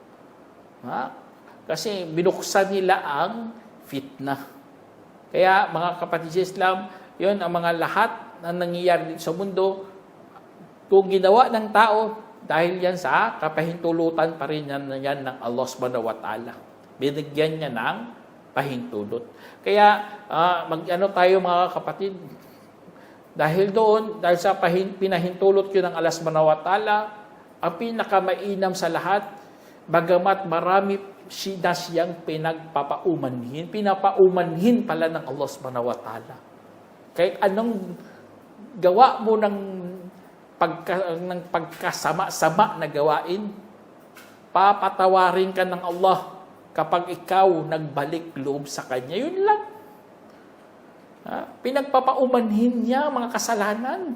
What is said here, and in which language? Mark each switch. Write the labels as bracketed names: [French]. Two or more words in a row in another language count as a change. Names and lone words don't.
[Filipino] Kasi binuksan nila ang fitna. Kaya, mga kapatid sa Islam, yun ang mga lahat na nangyayari sa mundo, kung ginawa ng tao, dahil yan sa kapahintulutan pa rin yan ng Allah [Arabic] سبحانه وتعالى. [Filipino] Binigyan niya ng pahintulot. Kaya, tayo mga kapatid, dahil sa pinahintulot yun ng Allah [Arabic] سبحانه وتعالى, [Filipino] ang pinakamainam sa lahat, bagamat marami siyang pinapaumanhin pala ng Allah [Arabic] سبحانه وتعالى. [Filipino] Kahit anong gawa mo ng pagkasama-sama na gawain, papatawarin ka ng Allah kapag ikaw nagbalik loob sa Kanya. Yun lang. Pinagpapaumanhin niya mga kasalanan.